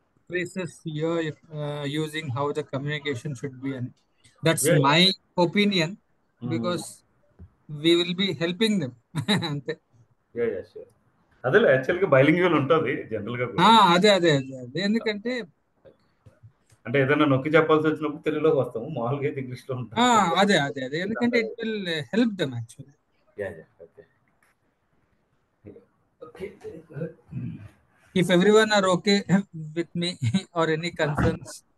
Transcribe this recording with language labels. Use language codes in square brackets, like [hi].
[en] phrases you're using, how the communication should be, and that's Yeah, my opinion mm, because we will be helping them. [te] అంతే. [en] yeah, sure. [te] అదే యాక్చువల్గా bilingual ఉంటుంది జనరల్గా ఆ, కూడా. అదే ఎందుకంటే అంటే ఏదైనా నొక్కి చెప్పాల్సి వచ్చినప్పుడు తెలుగులోకి వస్తాము, మామూలుగా అయితే ఇంగ్లీష్లో ఆ, ఉంటాము. అదే ఎందుకంటే [en] It will help them actually. Yeah, okay. Okay. If everyone are okay with me or any concerns.